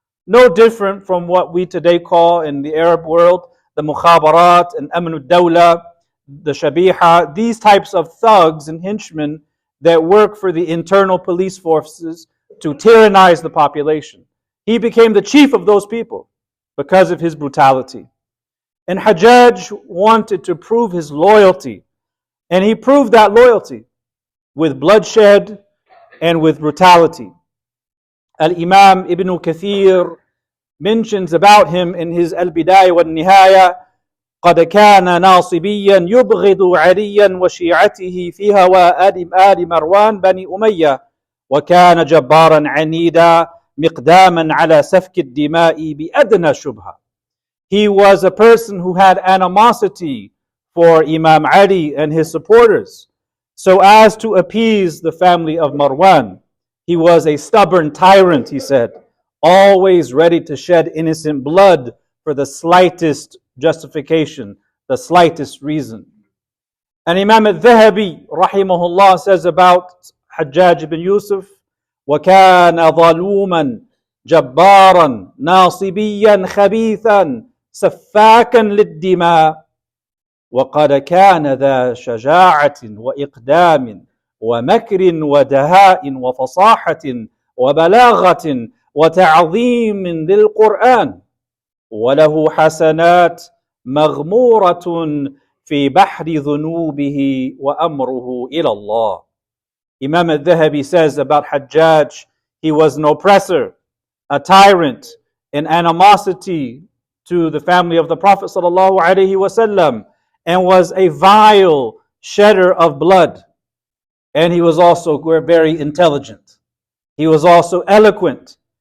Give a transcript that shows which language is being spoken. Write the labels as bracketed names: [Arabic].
[English] No different from what we today call in the Arab world the mukhabarat and amn al-dawla, the shabiha, these types of thugs and henchmen that work for the internal police forces to tyrannize the population. He became the chief of those people because of his brutality. And Hajjaj wanted to prove his loyalty, and he proved that loyalty with bloodshed and with brutality. Al-Imam Ibn Kathir mentions about him in his Al-Bidayah wal-Nihaya, [Arabic] قد كان ناصبيا يبغض عليا وشيعته في هواء آل مروان بني أمية وكان جبارا عنيدا مقداما على سفك الدماء بأدنى شبهة. [English] he was a person who had animosity for Imam Ali and his supporters, so as to appease the family of Marwan. He was a stubborn tyrant, he said, always ready to shed innocent blood for the slightest justification, the slightest reason. And Imam al-Dhahabi, rahimahullah, says about Hajjaj ibn Yusuf, [Arabic] وَكَانَ ظَلُومًا جَبَّارًا نَاصِبِيًّا خَبِيثًا سَفَّاكًا لِلدِّمَاءِ وقد كان ذا شجاعة وإقدام ومكر ودهاء وفصاحة وبلاغة وتعظيم للقرآن وله حسنات مغمورة في بحر ذنوبه وأمره إلى الله. [English] Imam al-Dhahabi says about Hajjaj, he was an oppressor, a tyrant, an animosity to the family of the Prophet sallallahu alaihi wasallam, and was a vile shedder of blood. And he was also very intelligent. He was also eloquent.